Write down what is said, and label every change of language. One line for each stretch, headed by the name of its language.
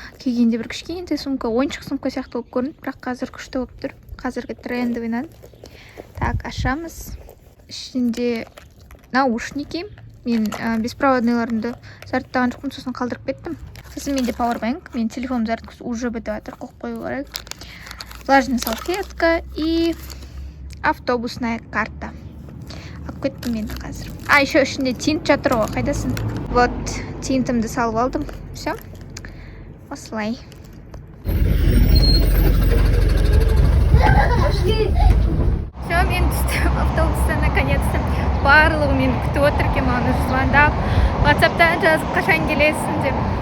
Kazakh: Келгенде бір кішкентай сумка, ойыншық сумка сияқты болып көрінді, бірақ қазір күшті болып тұр. Қазіргі трендовый. Так, ашамыз. Ішінде наушники. Мен беспроводныйларымды зарядтаған жоқпын, сосын қалдырып кеттім. Сосын менде пауэрбанк. Мен телефоным зарядкасы уже бітіп жатыр, қойып қою керек.
Russian: Влажная салфетка и автобусная карта.
Kazakh: Алып кеттім енді қазір.
Russian: Еще
Kazakh: ішінде тинт жатыр ғой, қайдасың? Вот, тинтімді салып алдым. Все. Осылай. Все, мен түстім автобустан
Russian: наконец-то.
Kazakh: Барлығы мені күтіп отыр екен, маған звондап. WhatsApp-тан жазып, қашан келесің деп.